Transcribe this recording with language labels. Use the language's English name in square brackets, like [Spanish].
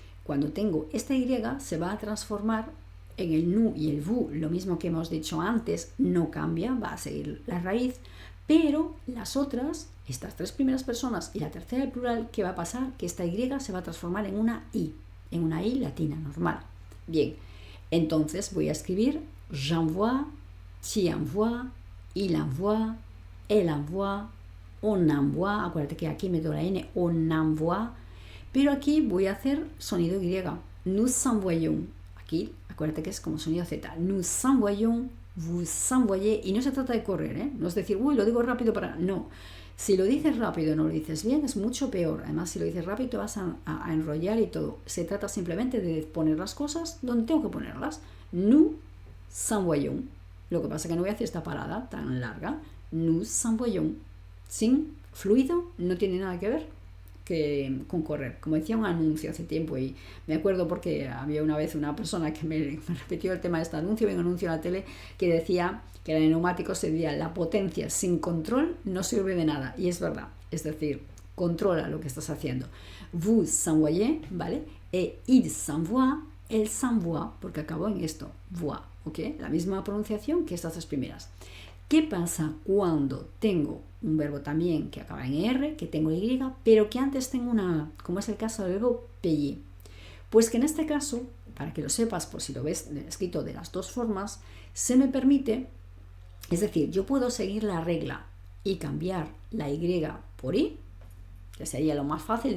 [Spanish] Cuando tengo esta Y, se va a transformar en el nous y el vous, lo mismo que hemos dicho antes, no cambia, va a seguir la raíz, pero las otras, estas 3 primeras personas y la tercera del plural, ¿qué va a pasar? Que esta Y se va a transformar en una I latina, normal. Bien, [French] Entonces voy a escribir j'envoie, tu envoies, il envoie, elle envoie, on envoie. [Spanish] Acuérdate que aquí meto la N, on envoie. Pero aquí voy a hacer sonido Y. Nous envoyons. Aquí, acuérdate que es como sonido Z. [French] Nous envoyons, vous envoyez. [Spanish] Y no se trata de correr, ¿eh? No es decir, uy, lo digo rápido para... No. Si lo dices rápido y no lo dices bien, es mucho peor. Además, si lo dices rápido, te vas a enrollar y todo. Se trata simplemente de poner las cosas donde tengo que ponerlas. Nous envoyons. Lo que pasa es que no voy a hacer esta parada tan larga. Nous envoyons. Sin fluido, no tiene nada que ver con correr. Como decía un anuncio hace tiempo, y me acuerdo porque había una vez una persona que me repitió el tema de este anuncio, un anuncio en la tele que decía que el neumático sería la potencia sin control no sirve de nada, y es verdad. Es decir, controla lo que estás haciendo. [French] Vous envoyez, ¿vale? Et il s'envoie, elle s'envoie, porque acabó en esto, voix, ¿ok? [Spanish] La misma pronunciación que estas tres primeras. ¿Qué pasa cuando tengo un verbo también que acaba en R, que tengo Y, pero que antes tengo una A, como es el caso del verbo payer? Pues que en este caso, para que lo sepas, por si lo ves escrito de las dos formas, se me permite, es decir, yo puedo seguir la regla y cambiar la Y por I, que sería lo más fácil.